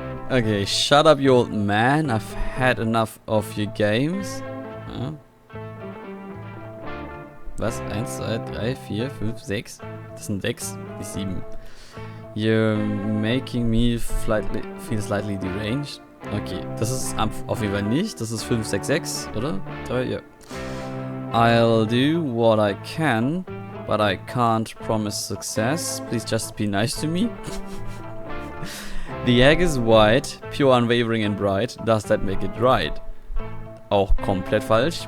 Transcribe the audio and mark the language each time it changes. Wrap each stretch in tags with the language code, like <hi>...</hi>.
<en>Okay, shut up, you old man. I've had enough of your games.</en> <de>Ja. Was? 1, 2, 3, 4, 5, 6? Das sind 6, nicht 7.</de> <en>You're making me feel slightly deranged.</en> <de>Okay, das ist auf jeden Fall nicht. Das ist 5, 6, 6, oder? 3, ja.</de> <en>I'll do what I can, but I can't promise success. Please just be nice to me. The egg is white, pure, unwavering and bright. Does that make it right?</en> <de>Auch komplett falsch.</de>